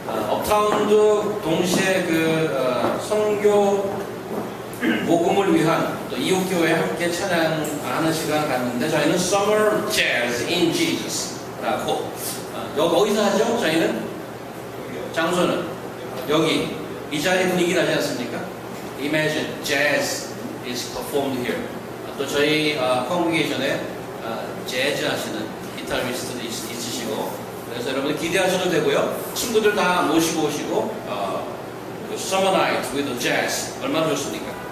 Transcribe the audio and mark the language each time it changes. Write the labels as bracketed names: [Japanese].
[Korean] 업타운도 동시에 선교 복음을 위한 또 이웃교회 함께 찬양하는 시간을 갖는데 저희는 Summer Jazz in Jesus라고 여기 어디서 하죠? 저희는 장소는 여기 이 자리 분위기 나지 않습니까? [English] Imagine Jazz is performed here. [Korean] 또 저희 컨그레이션에 재즈 하시는 기타리스트도 있으시고 그래서 여러분들 기대하셔도 되고요. 친구들 다 모시고 오시고 Summer Night with Jazz 얼마나 좋습니까?